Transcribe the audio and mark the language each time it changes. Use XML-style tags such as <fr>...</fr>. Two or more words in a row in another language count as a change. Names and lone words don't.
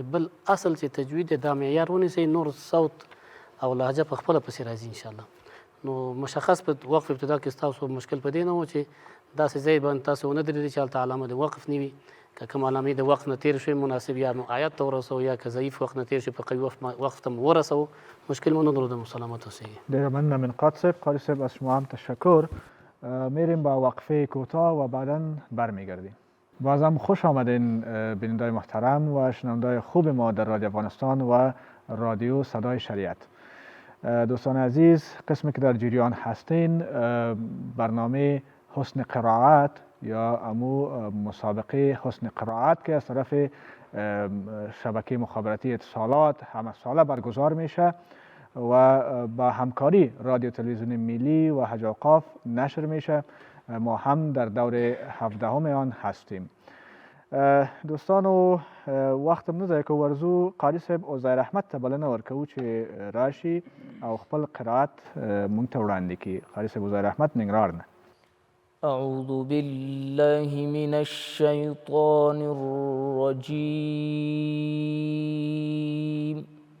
<ps>بل اصل چې تجوید دا معیار ونیسئ، نور صوت او لهجه په خپله پسې راځي انشاءالله. نو مشخص په وقف ابتدا کې ستاسو مشکل په دې نه و چې داسې ځای باندې تاسو ونه درېدئ چې هلته علامه د وقف نه وي، که کوم علامې د وقف نه تېر شوی مناسب یا نو آیات ته ورسوو یا که ضعیف وقت نه تېر شي په قوي وقف ته ورسوو، مشکل مو نه درلوده. سلامت اوسئ. ډیره مننه منقاد صاحب.</ps> <fa>قاری صاحب از شما هم تشکر. میریم با وقفه کوتاه و بعدا برمیگردیم. بازم خوش آمدین بینندای محترم و شنوندای خوب ما در رادیو افغانستان و رادیو صدای شریعت. دوستان عزیز، قسمی که در جریان هستین برنامه حسن قرائت یا امو مسابقه حسن قرائت که از طرف شبکه مخابراتی اتصالات همه ساله برگزار میشه و با همکاری رادیو تلویزیون ملی و حج اوقاف نشر میشه. ما هم در دور 17 آن هستیم.</fa> <ps>دوستانو وختم نه ضایع کوو، ورځو قاري صاحب عزیر احمد ته بلنه ورکوو چې راشي او خپل قرائت مونږ ته وړاندې کړي. قاري صاحب عزیر احمد ننګرهار نه.</ps> <ar>أعوذ بالله من الشيطان الرجيم.</ar>